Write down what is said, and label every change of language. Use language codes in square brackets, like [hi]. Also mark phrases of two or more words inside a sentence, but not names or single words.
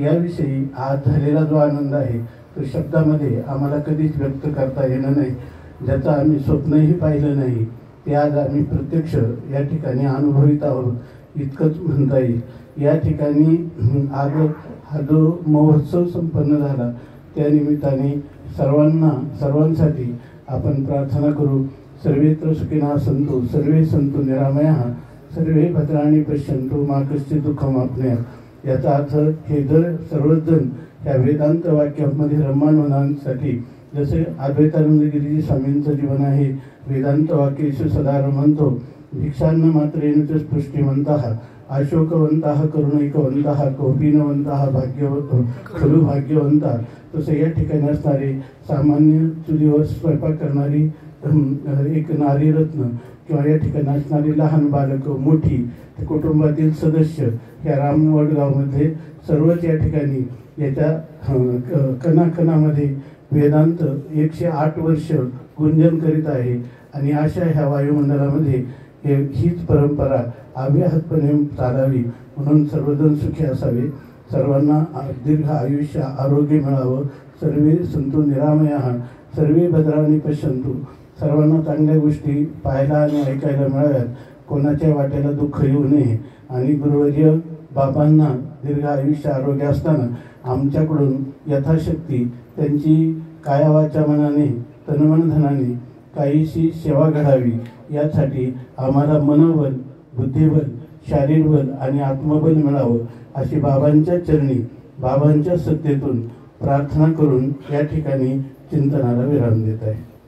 [mr] याविषयी आज झालेला जो आनंद आहे तो शब्दामध्ये आम्हाला कधीच व्यक्त करता येणार नाही, ज्याचं आम्ही स्वप्नही पाहिलं नाही ते आज आम्ही प्रत्यक्ष या ठिकाणी अनुभवित आहोत इतकंच म्हणता येईल। या ठिकाणी आज हा जो महोत्सव संपन्न झाला त्या निमित्ताने सर्वांसाठी आपण प्रार्थना करू। [sa] सर्वेत्र सुखिनः सन्तु सर्वे सन्तु निरामयाः सर्वे भद्राणि पश्यन्तु मा कश्चित् दुःखमाप्नुयात्। [mr] याचा अर्थ हे जर सर्वजण ह्या वेदांत वाक्यामध्ये रममाण होण्यासाठी जसे अद्वैतानंद गिरीजी स्वामींचं जीवन आहे, [sa] वेदांत वाक्येषु सदा रमन्तो भिक्षान्न मात्रेण च स्पृष्टिमन्तः अशोकवन्तः करुणैकवन्तः कौपीनवन्तः खलु भाग्यवन्तः। [mr] तसं या ठिकाणी असणारे सामान्य चुलीवर स्वयंपाक करणारी एक नारीरत्न किंवा या ठिकाणी असणारी लहान बालकं, मोठी कुटुंबातील सदस्य ह्या रामवडगावमध्ये सर्वच या ठिकाणी याच्या कणाकणामध्ये वेदांत 108 वर्ष गुंजन करीत आहे आणि अशा ह्या वायुमंडलामध्ये हीच परंपरा अव्याहतपणे चालावी म्हणून सर्वजण सुखी असावे, सर्वांना दीर्घ आयुष्य आरोग्य मिळावं, [sa] सर्वे सन्तु निरामयाः सर्वे भद्राणि पश्यन्तु [mr] सर्वांना चांगल्या गोष्टी पाहायला आणि ऐकायला मिळाव्यात, कोणाच्या वाट्याला दुःख येऊ नये आणि गुरुवर्य बाबांना दीर्घ आयुष्य आरोग्य असताना आमच्याकडून यथाशक्ती त्यांची कायावाच्या मनाने तनमन धनाने काहीशी सेवा घडावी यासाठी आम्हाला मनोबल, बुद्धिबल, शारीरबल आणि आत्मबल मिळावं अशी बाबांच्या चरणी बाबांच्या सत्तेतून प्रार्थना करून या ठिकाणी चिंतनाला विराम देत आहे।